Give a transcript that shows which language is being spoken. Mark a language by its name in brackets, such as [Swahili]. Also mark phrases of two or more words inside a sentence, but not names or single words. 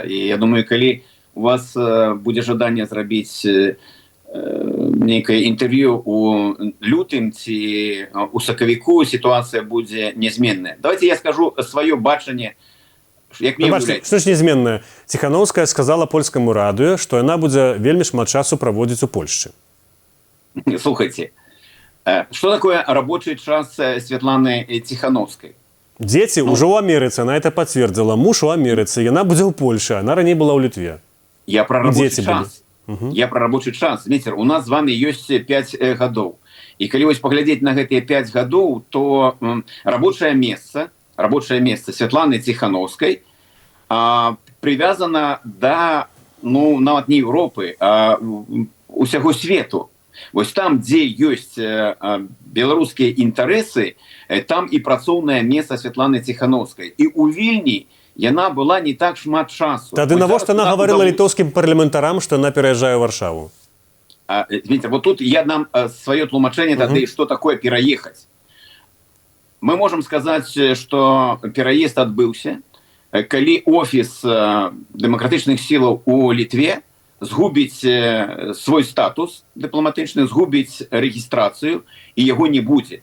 [Belarusian] І я думаю, калі у вас будзе жаданне зрабіць нейкае інтэрв'ю у лютым ці у сакавіку, сітуацыя будзе нязменная. [Russian] Давайте я скажу [Belarusian] сваё бачанне, як мне ўяўляецца. Што ж нязменнае? Ціхановская сказала польскаму радыё, што яна будзе вельмі шмат часу праводзіць у Польшчы. Слухайте, [Russian] что такое рабочий час Светланы Тихановской? Дети уже у Америцы, она это подтвердила. Муж у Америцы, она будет в Польше, она ранее была у Литве. Я про рабочий час. Я про рабочий час. Знаете, у нас с вами есть 5 годов. И когда вот поглядеть на эти 5 годов, то рабочее место Светланы Тихановской привязано до, [Belarusian] ну, нават не Европы, а усяго свету. Вось там, дзе ёсць беларускія інтарэсы, там і працоўнае месца Светланы Тихановскай. І ў Вільні яна была не так шмат часу. Тады навошта она гаварыла літоўскім парламентарам, што яна пераязджае ў Варшаву? [Russian] Видите, вот тут я дам свое [Belarusian] тлумачэнне тады, [Russian] што такое пераехаць. [Belarusian] Мы можам сказаць, што пераезд адбыўся, калі офіс дэмакратычных сілаў у Літве згубіць свой статус дыпламатычны, згубіць рэгістрацыю, і яго не будзе.